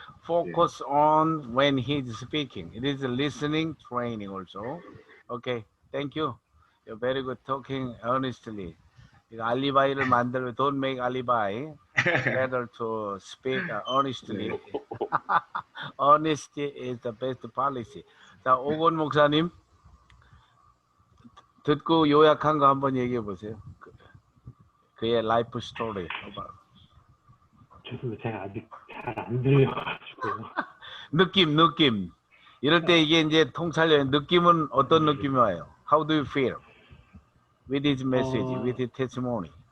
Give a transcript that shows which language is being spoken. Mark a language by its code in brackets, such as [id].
[en] Focus on when he's speaking. It is a listening training also. Okay, thank you. You're very good talking honestly. 알리바이를 만들고 don't make alibi. Better to speak honestly. Honesty is the best policy. [ko] 자, 오건 목사님 듣고 요약한 거 한번 얘기해 보세요. 그의 라이프 스토리. 죄송해요. 제가 아직 잘 안 들려가지고요. 느낌. 이럴 때 이게 이제 통찰력. 느낌은 어떤 느낌이 와요? [en] How do you feel with his message, with his testimony?